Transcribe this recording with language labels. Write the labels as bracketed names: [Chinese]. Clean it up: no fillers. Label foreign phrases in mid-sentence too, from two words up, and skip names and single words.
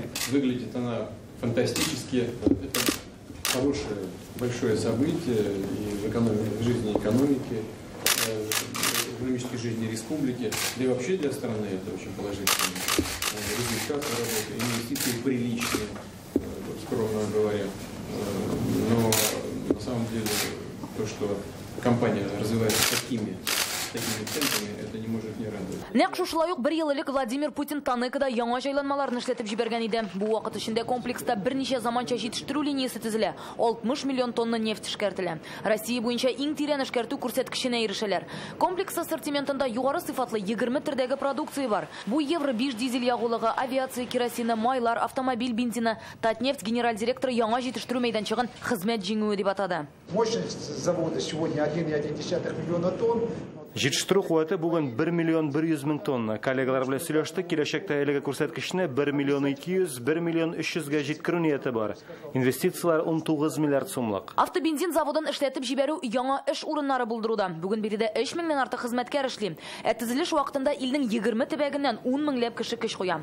[Russian] Выглядит она фантастически. Это хорошее, большое событие и в жизни экономики, экономической жизни республики, да и вообще для страны это очень положительный результат работы, инвестиции приличные, скромно говоря. Но на самом деле то, что компания развивается такими темпами, это не может не радовать. [Tatar] Нәкъ шушылай ук 1 ел элек Владимир Путин Таныкада яңа җайланмаларны эшләтеп җибәргән иде. Бу вакыт эчендә комплекста берничә заманча җитештерү линиясе төзелә. 60 миллион тонна нефть эшкәртелә. Россия буенча иң тирән эшкәртү күрсәткеченә ирешәләр. Комплекс ассортиментында югары сыйфатлы 20 төрдәге продукция бар. Бу Евро-5 дизель ягулыгы, авиация керосины, майлар, автомобиль бензины, Татнефть генераль директоры яңа җитештерү мәйданчыгын хезмәт җиңүе дип атады. [Russian] Мощность завода сегодня 1,1 миллиона тонн. [Tatar] Җитештерү куәте бүген 1 миллион 100 мең тонна. Коллегалар белән сөйләштек, киләчәктә әлеге күрсәткечне 1 миллион 200, 1 миллион 300 га җиткерү нияте бар. Инвестициялар 19 миллиард сумлык. Автобензин заводын эшләтеп җибәрү яңа эш урыннары булдыруда. Бүген биредә 3 меңнән артык хезмәткәр эшли. Төзелеш вакытында илнең 20 төбәгеннән 10 меңләп кеше көч куя.